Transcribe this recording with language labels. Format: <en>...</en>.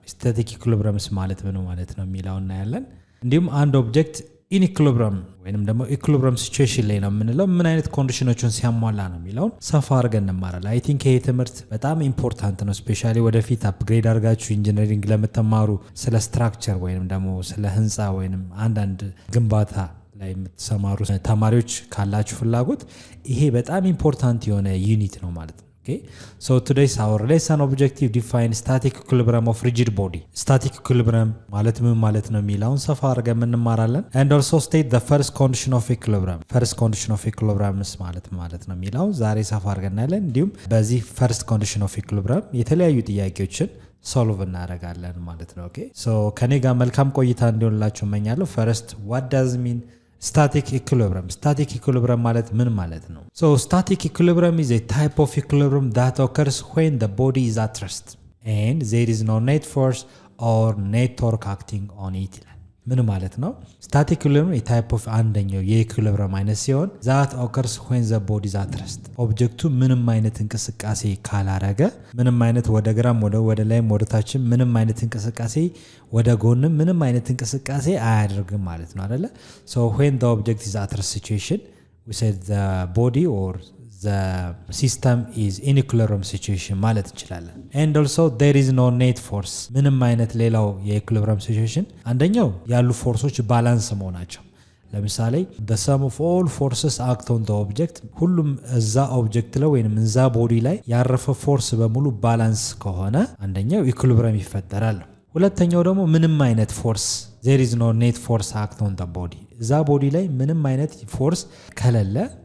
<am>static equilibrium ማለት ምን ማለት ነው የሚለው እናያለን። እንዲሁም አንድ ኦብጀክት in equilibrium ወይንም ደግሞ equilibrium situation ላይ ነው የምንለው ምን አይነት ኮንዲሽኖችን ሲያሟላ ነው የሚለውን ሰፋ አድርገን እንማራለን። አይ ቲንክ ይሄ ትምህርት በጣም ኢምፖርታንት ነው። ስፔሻሊ ወደፊት አፕግሬድ አድርጋችሁ ኢንጂነሪንግ ለምትማሩ ስለ ስትራክቸር ወይንም ደግሞ ስለ ህንፃ ወይንም አንዳንድ ግንባታ ላይ የምትሰማሩ ተማሪዎች ካላችሁ ፍላጎት ይሄ በጣም ኢምፖርታንት የሆነ ዩኒት ነው ማለት ነው።</am> <en>Okay, so today's our lesson objective define static equilibrium of rigid body.</en> <am>Static equilibrium ማለት ምን ማለት ነው የሚለውን ሰፋ አድርገን እንማራለን።</am> <en>And also state the first condition of equilibrium.</en> <am>First condition of equilibrium ማለት ነው የሚለውን ዛሬ ሰፋ አድርገን እናያለን። እንዲሁም በዚህ first condition of equilibrium የተለያዩ ጥያቄዎችን ሶልቭ እናደርጋለን ማለት ነው። ኦኬ ሶ ከኔ ጋር መልካም ቆይታ እንዲሆንላችሁ እመኛለሁ።</am> <en>First, what does mean static equilibrium?</en> <am>Static equilibrium ማለት ምን ማለት ነው?</am> <en>So static equilibrium is a type of equilibrium that occurs when the body is at rest and there is no net force or net torque acting on it.</en> <am>ምን ማለት ነው?</am> <en>static equilibrium a type of</en> <am>አንደኛው የኢኩሊብሪየም አይነት ሲሆን</am> <en>that occurs when the body is at rest.</en> <am>ኦብጀክቱ ምንም አይነት እንቅስቃሴ ካላረገ ምንም አይነት ወደ ግራም ወደ ላይም ወደ ታችም ምንም አይነት እንቅስቃሴ ወደ ጎንም ምንም አይነት እንቅስቃሴ አያደርግም ማለት ነው አይደለ?</am> <en>So when the object is at rest situation we said the body or the system is in equilibrium situation</en> <am>ማለት እንችላለን።</am> <en>And also there is no net force.</en> <am>ምንም አይነት ሌላው የኢኩሊብሪየም ሲቹዌሽን አንደኛው ያሉ ፎርሶች ባላንስ መሆናቸው። ለምሳሌ</am> <en>the sum of all forces act on the object</en> <am>ሁሉም እዛ ኦብጀክት ላይ ወይንም እዛ ቦዲ ላይ ያረፈ ፎርስ በሙሉ ባላንስ ከሆነ አንደኛው ኢኩሊብሪየም ይፈጠራል። ሁለተኛው ደግሞ ምንም አይነት ፎርስ</am> <en>there is no net force act on the body</en> <am>እዛ ቦዲ ላይ ምንም አይነት ፎርስ ከሌለ</am>